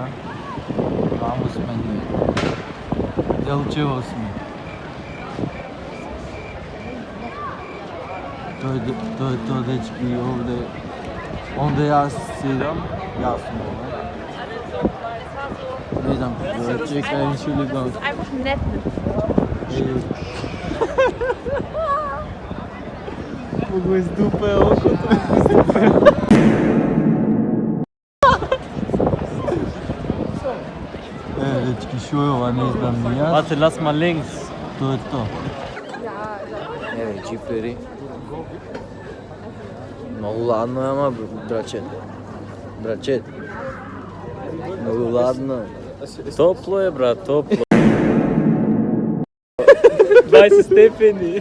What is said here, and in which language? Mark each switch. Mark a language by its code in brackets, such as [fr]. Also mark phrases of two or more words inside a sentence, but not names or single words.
[mk] Ваму сме ние. Делчево сме. Тоа е тоа, дечки, овде јас седам, јас сум овде. Не знам, чекај, [de] Entschuldigung. Das ist einfach nett mit [mk] Могу издупе окото. Дечки, шо е ова, не знам ни јас. [de] Warte, lass mal links. [mk] Тоа е тоа. Еве, джипери. Многу ладно е, ама, брачет. Брачет. Многу ладно. Топло е, брат, топло. 20 степени.